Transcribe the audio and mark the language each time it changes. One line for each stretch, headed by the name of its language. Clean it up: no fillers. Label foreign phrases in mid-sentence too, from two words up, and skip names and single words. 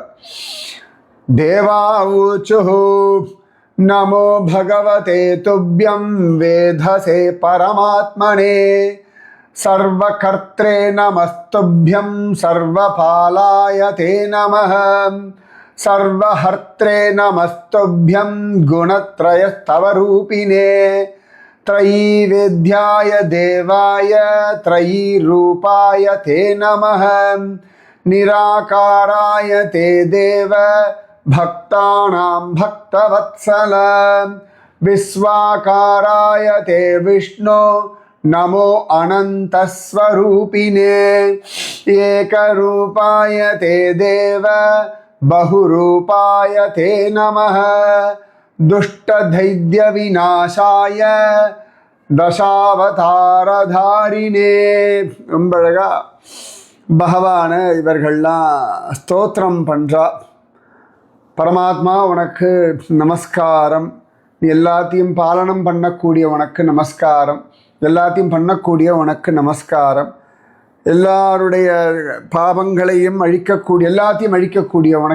Sanskrit: देवा ऊचुः नमो भगवते तुभ्यं वेधसे परमात्मने सर्वकर्त्रे नमस्तुभ्यं सर्वपालाय ते नमः सर्वहर्त्रे नमस्तुभ्यं गुणत्रयस्तवरूपिणे त्रयीवेद्याय देवाय त्रयीरूपाय ते नमः निराकाराय ते देव भक्तानां भक्तवत्सल विश्वाकाराय ते विष्णु नमो अनन्तस्वरूपिणे एकरूपाय ते देव बहुरूपाय ते नमः दुष्टदैद्यविनाशाय தசாவதாரதாரினே.
Tamil: ரொம்ப அழகா பகவான இவர்கள்லாம் ஸ்தோத்திரம் பண்ணுறா. பரமாத்மா உனக்கு நமஸ்காரம், நீ எல்லாத்தையும் பாலனம் பண்ணக்கூடிய உனக்கு நமஸ்காரம், எல்லாத்தையும் பண்ணக்கூடிய உனக்கு நமஸ்காரம், எல்லாருடைய பாவங்களையும் அழிக்கக்கூடிய எல்லாத்தையும் அழிக்கக்கூடிய உனக்கு